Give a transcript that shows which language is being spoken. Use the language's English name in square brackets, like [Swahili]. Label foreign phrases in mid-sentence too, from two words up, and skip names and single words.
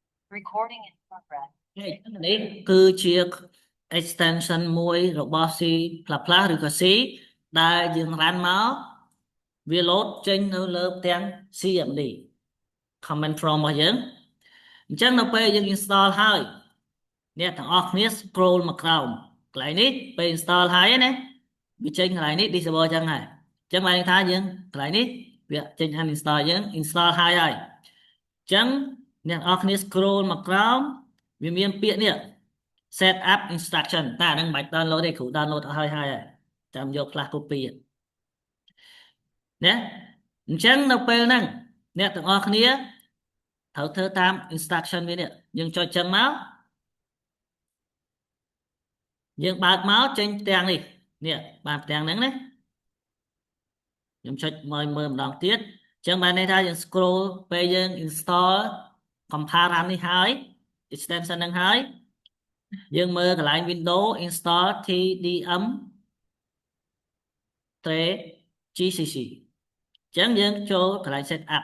[English] Recording in progress. [Khmer] នេះគឺជា extension មួយរបស់ C++ ឬក៏ C ដែលយើង run មកវា load ចេញនៅលើផ្ទាំង [English] CMD command prompt [Khmer] របស់យើងអញ្ចឹងនៅពេល យើង install ហើយអ្នកទាំងអស់គ្នា scroll មកក្រោមកន្លែងនេះពេល install ហើយណាវាចេញកន្លែងនេះ disable ចឹងហើយអញ្ចឹងបានន័យថាយើងកន្លែងនេះវាចេញ uninstall យើង install ហើយអញ្ចឹងអ្នកទាំងអស់គ្នា scroll មកក្រោមវាមានពាក្យនេះ [English] set up instruction [Khmer] តែអានឹងមិនបាច់ download ទេគ្រូ download ឲ្យហើយចាំយក [English] flash copy [Khmer] ណាអញ្ចឹងនៅពេលហ្នឹងអ្នកទាំងអស់គ្នាត្រូវធ្វើតាម instruction វានេះយើងចុចចឹងមក យើងបើកមកចេញផ្ទាំងនេះនេះបានផ្ទាំងហ្នឹងណាខ្ញុំចុចមើលម្ដងទៀតអញ្ចឹងបានន័យថាយើង scroll ពេលយើង [English] install compile run [Khmer] នេះហើយ extension ហ្នឹងហើយយើងមើលកន្លែង [English] Windows install TDM GCC [Khmer] អញ្ចឹងយើងចូលកន្លែង [English] set up